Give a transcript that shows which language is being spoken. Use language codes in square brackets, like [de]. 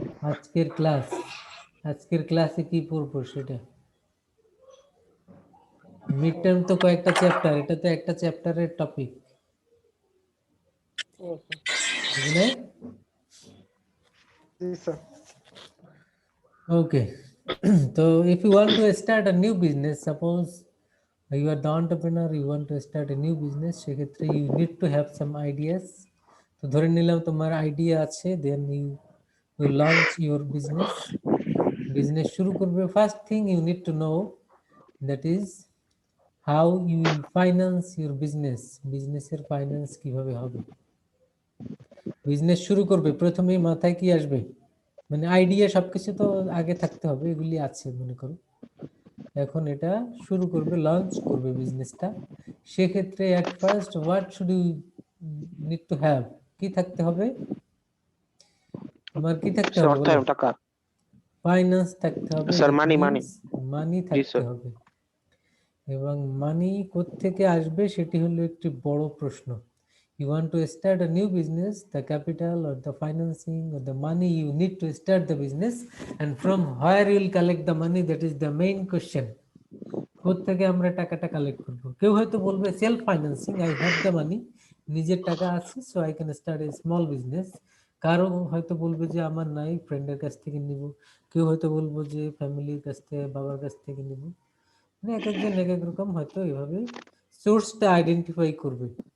[bn] আজকের ক্লাস, আজকের ক্লাসে কি পড়বো সেটা। মিড টার্ম তো কয়েকটা চ্যাপ্টার, এটা তো একটা চ্যাপ্টারের টপিক, বুঝলে? জি sir. [en] Okay. So if you want to start a new business, suppose you are the entrepreneur, you want to start a new business, সেক্ষেত্রে you need to have some ideas. [bn] তো ধরে নিলাম তোমার আইডিয়া আছে, [en] then you you launch your business [bn] শুরু করবে, [en] first thing you need to know, that is how you will finance your business [bn] এর finance কিভাবে হবে। বিজনেস শুরু করবে, প্রথমেই মাথায় কি আসবে, মানে আইডিয়া, সবকিছু তো আগে থাকতে হবে, এগুলি আছে মনে করো। এখন এটা শুরু করবে, লঞ্চ করবে বিজনেসটা, সেক্ষেত্রে [en] at first what should you need to have, [bn] কি থাকতে হবে তোমার, কি থাকতে স্যার হবে বলো? অর্থায়ন টাকা। ফাইন্যান্স থাকতে হবে, স্যার [en] that [bn] মানি [en] means [bn] মানি থাকতে স্যার। হবে। এবং মানি কোত্থেকে আসবে সেটি হলো একটি বড় প্রশ্ন। [en] You want to start a new business, the capital or the financing or the money you need to start the business, and from where you will collect the money, that is the main question. [bn] কোত্থেকে আমরা টাকাটা collect করব? কেউ হয়তো বলবে [en] self financing, I have the money, [bn] নিজের টাকা আছে, [en] So I can start a small business. [bn] কারো হয়তো বলবে যে আমার নাই, ফ্রেন্ডের কাছ থেকে নিব। কেউ হয়তো বলবো যে ফ্যামিলির কাছ থেকে, বাবার কাছ থেকে নিব। মানে এক একজন এক এক রকম হয়তো এভাবে সোর্সটা আইডেন্টিফাই করবে।